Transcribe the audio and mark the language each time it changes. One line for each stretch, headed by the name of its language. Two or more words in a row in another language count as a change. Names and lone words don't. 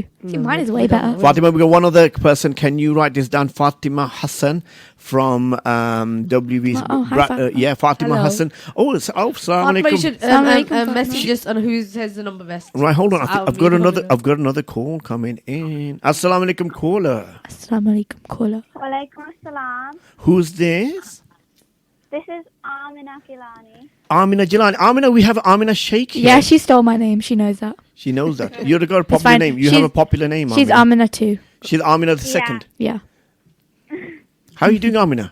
English: See, mine is way better. Fatima, we got one other person. Can you write this down? Fatima Hassan from WV's. Oh, hi, Fatima. Yeah, Fatima Hello.
Arabic: Hassan. Assalamu
English: Fatima, you
Arabic: alaikum.
English: should
Arabic: السلام عليكم,
English: Fatima. message us on who says the number best. Right, hold on. Out of I've me, got you another. probably know. I've got another call coming in.
Arabic: السلام عليكم, caller. السلام عليكم, caller. وعليكم السلام.
English: Who's this? This is Amina Gilani. Amina Jilani. Amina, we have Amina Sheikh here. Yeah, she stole my name. She knows that. She knows that. You've got a It's popular fine. name. You have a popular name. She's Amina. Amina too. She's Amina the Yeah. second. Yeah. How are you doing, Amina?